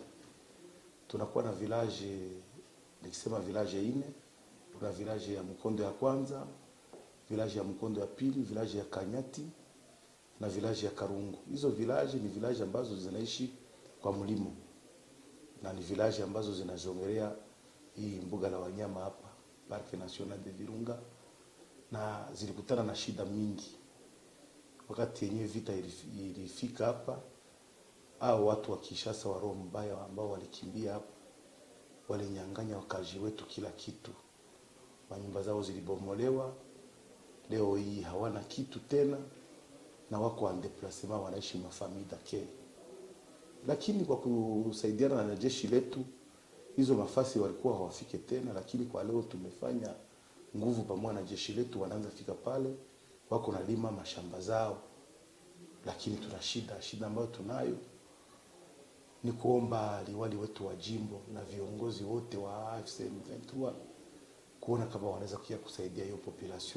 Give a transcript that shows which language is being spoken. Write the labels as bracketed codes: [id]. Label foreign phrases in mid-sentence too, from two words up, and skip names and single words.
[sw] Tunakuwa na village, nikisema village ine, kuna village ya Mkondo ya kwanza, village ya Mkondo ya pili, village ya Kanyati na village ya Karungu. Hizo village ni village ambazo zinaishi kwa mlimo na ni village ambazo zinajongelea hii mbuga la wanyama hapa Parc National de Virunga, na zilikutana na shida mingi wakati yenyewe vita ilifika hapa. Au watu wa Kinshasa wa roho mbaya ambao walikimbia hapa walinyang'anya wakazi wetu kila kitu. Manyumba zao zilibomolewa, leo hii hawana kitu tena na wako [fr] en déplacement, [sw] wanaishi mafamida ke. Lakini kwa kusaidiana na jeshi letu hizo mafasi walikuwa hawafike tena, lakini kwa leo tumefanya nguvu pamoja na jeshi letu, wanaanza fika pale, wako nalima mashamba zao. Lakini tuna shida ambayo tunayo ni kuomba liwali wetu wa jimbo na viongozi wote wa AFC M23 kuona kama wanaweza kuja kusaidia hiyo population.